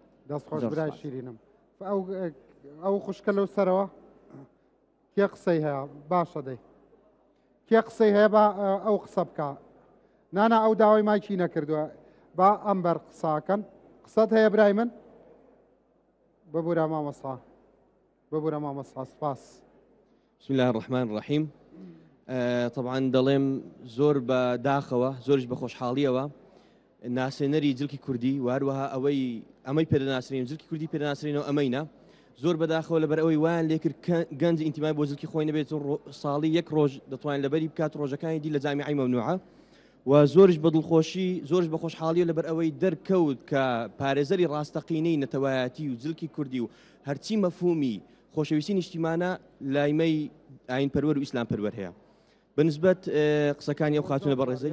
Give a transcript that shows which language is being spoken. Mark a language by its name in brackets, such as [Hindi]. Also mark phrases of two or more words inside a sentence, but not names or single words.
[Central Kurdish] دەستخۆش برای شیرینم ئەو خوشکە لەو سەرەوە کێ قسەی هەیە باشە دەی کێ قسەی هەیە بە ئەو قسە بکە نانا ئەو داوای مایکی نەکردووە با ئەمبەر قساکەن قسەت هەیە برای من ببوورە مامۆستا ببوورە مامۆستا سپاس [Arabic] بسم الله الرحمن الرحيم [Central Kurdish] طبعا دەڵێم زۆر بە داخەوە زۆرش بە خۆشحاڵیەوە ناسێنەری جلکی کوردی و هەروەها ئەمەی پێدەناسرین جلکی کوردی پێدەناسرینەوە ئەمەینە زۆر بەداخەوە لەبەر ئەوەی وایان لێکرد گەنج ئینتیمای بۆ جلکی خۆی نەبێت ساڵی یەک ڕۆژ دەتوانین لەبەری بکات ڕۆژەکانی دی لە جامیعەی مەمنوعە و زۆرش بە دڵخۆشی زۆرش بە خۆشحاڵیە لەبەر ئەوەی دەرکەوت کە پارێزەری ڕاستەقینەی نەتەوایەتی و جلکی کوردی و هەرچی مەفهومی خۆشەویستی نیشتیمانە لایمەی ئاین پەروەر و ئیسلام پەروەر هەیە بنسبەت قسەکانی ئەو خاتونە بەڕێزەی